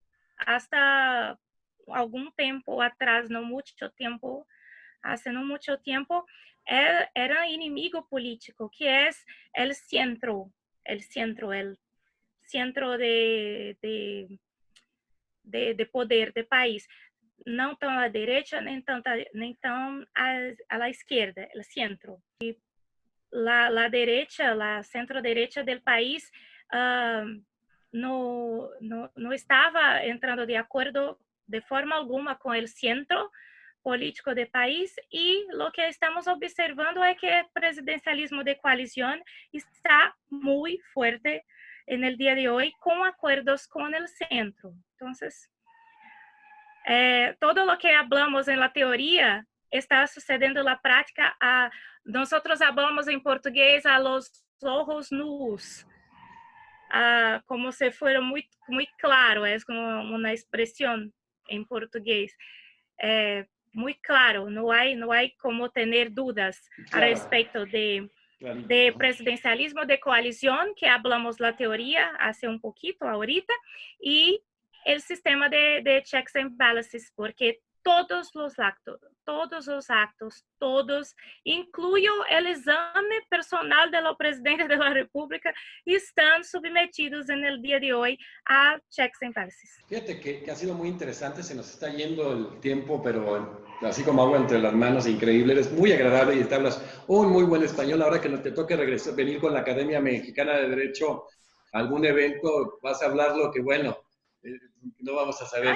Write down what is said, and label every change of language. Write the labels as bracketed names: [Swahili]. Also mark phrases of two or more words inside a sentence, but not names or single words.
[Spanish] algún tiempo atrás, hace no mucho tiempo, era [Portuguese] inimigo político, [Spanish] que es el centro de de poder [Portuguese] do país, não tão à direita, nem tão à esquerda, o centro. E [Spanish] la derecha, la centro-derecha [Portuguese] do país não estava entrando de acordo de forma alguma com o centro político do país, e o que estamos observando é que o presidencialismo de coalição está muito forte no dia de hoje, com acordos com o centro. Então, [Spanish] todo lo que hablamos en la teoría está sucediendo en la práctica. Nosotros hablamos en portugués a los ojos nus, como se fuera muy, muy claro, es como una expresión en portugués. Muy claro, no hay como tener dudas a respecto de presidencialismo de coalición, que hablamos la teoría hace un poquito ahorita, y el sistema de [English] checks and balances, [Spanish] porque todos los actos, incluyo el exame personal de los presidentes de la República, están sometidos en el día de hoy a [English] checks and balances. [Spanish] Fíjate que ha sido muy interesante, se nos está yendo el tiempo, pero así como agua entre las manos, increíble, eres muy agradable y te hablas un muy buen español. Ahora que no te toque regresar, venir con la Academia Mexicana de Derecho a algún evento, vas a hablar lo que, bueno, no vamos a saber.